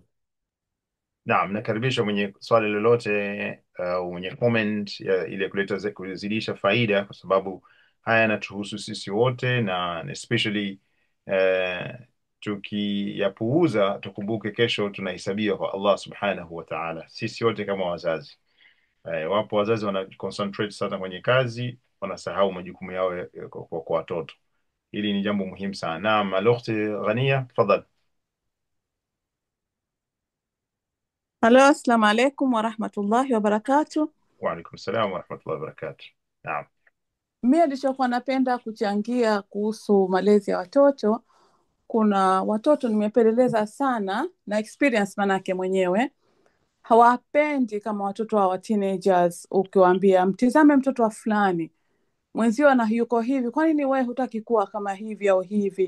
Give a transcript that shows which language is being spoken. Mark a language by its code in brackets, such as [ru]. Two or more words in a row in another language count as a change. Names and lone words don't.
[sw] Naam, nakaribisha mwenye swali lolote mwenye comment ili kuzidisha faida, kwa sababu haya yanatuhusu sisi wote, na especially tukiyapuuza tukumbuke kesho tunahesabiwa kwa Allah [ar] سبحانه وتعالى, [sw] sisi wote kama wazazi. Wapo wazazi wana concentrate sana kwenye kazi, wanasahau majukumu yao kwa watoto. Hili ni jambo muhimu sana. Naam, al-ukhti Ghania, tafadhali. Halo, [ar] السلام عليكم ورحمة الله وبركاته. وعليكم السلام ورحمة الله وبركاته. [sw] Naam. Mimi nilichokuwa napenda kuchangia kuhusu malezi ya watoto, kuna watoto nimepeleleza sana na experience manake mwenyewe, hawapendi kama watoto wa teenagers. Ukiwaambia mtizame mtoto wa fulani mwenzio na yuko hivi, kwa nini wewe hutaki kuwa kama hivi au hivi?